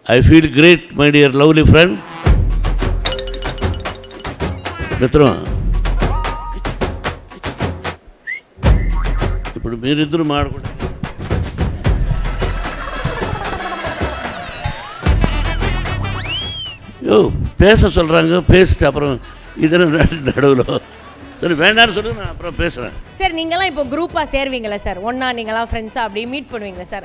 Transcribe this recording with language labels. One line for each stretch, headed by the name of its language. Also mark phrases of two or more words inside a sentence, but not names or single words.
English: I feel great, my dear lovely friend.
Telugu: మిత్రమా, ఇప్పుడు మీరిద్దరు మాట్లాడుకుంటే
Tamil: பேச சொல்கிறாங்க, பேசிட்டு அப்புறம் இதெல்லாம் நடுவில் சரி வேண்டாம்னு சொல்லி நான் அப்புறம் பேசுகிறேன். சார் நீங்களாம் இப்போ குரூப்பாக சேருவீங்களா சார்? ஒன்றா நீங்களாம் ஃப்ரெண்ட்ஸாக அப்படி மீட் பண்ணுவீங்களா சார்?